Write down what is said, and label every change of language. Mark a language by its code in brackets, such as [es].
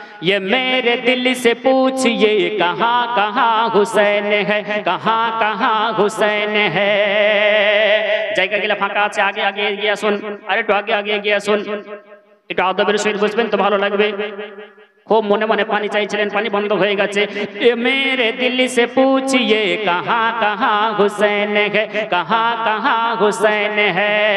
[hi] ये मेरे दिल से पूछिए कहाँ कहाँ हुसैन है, कहाँ कहाँ हुसैन है। [bn] জায়গা গেলে ফাঁকা আছে, আগে আগে এগিয়ে আসুন, আর একটু আগে আগে এগিয়ে আসুন, একটু আদবের সহিত বসবেন তো ভালো লাগবে। খুব মনে মনে পানি চাইছিলেন, পানি বন্ধ হয়ে গেছে। [hi] ये मेरे दिल से पूछिए कहाँ कहाँ हुसैन है, कहाँ कहाँ हुसैन है।